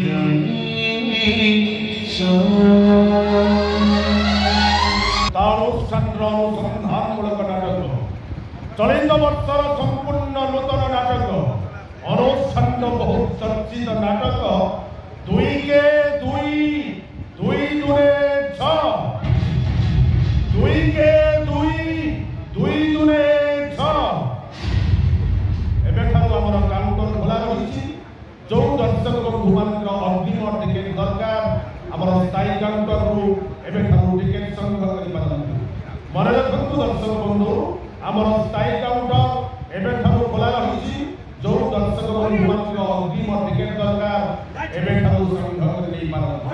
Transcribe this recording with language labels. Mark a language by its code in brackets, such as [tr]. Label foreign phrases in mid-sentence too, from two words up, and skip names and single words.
[or] ତାରୁଷ୍ଠାନର ଅନୁସନ୍ଧାନମୂଳକ ନାଟକ ଚଳିତ ବର୍ଷର ସମ୍ପୂର୍ଣ୍ଣ ନୂତନ ନାଟକ ଅନୁଷ୍ଠାନ ବହୁ ଚର୍ଚ୍ଚିତ ନାଟକ ଦୁଇକେ ଦୁଇ ଦୁଇ ଦୁନେ ଛ ଦୁଇକେ ଦୁଇ ଦୁଇ ଦୁନେ ଛ এবেঠাରୁ ଆମର କାଉଣ୍ଟର ଖୋଲା ରହିଛି ଯେଉଁ ଦର୍ଶକ ବନ୍ଧୁମାନଙ୍କର ଅଗ୍ରିମ ଟିକେଟ୍ ଦରକାର ଆମର ସ୍ଥାୟୀ କାଉଣ୍ଟରରୁ ଏବେଠାରୁ ଟିକେଟ୍ ସଂଗ୍ରହ କରିପାରନ୍ତି। ମନେ ରଖନ୍ତୁ ଦର୍ଶକ ବନ୍ଧୁ ଆମର ସ୍ଥାୟୀ କାଉଣ୍ଟର ଏବେଠାରୁ ଖୋଲା ରହିଛି ଯେଉଁ ଦର୍ଶକ ବନ୍ଧୁମାନଙ୍କର ଅଗ୍ରିମ ଟିକେଟ୍ ଦରକାର ଏବେଠାରୁ ସଂଗ୍ରହ କରି ନେଇପାରନ୍ତି।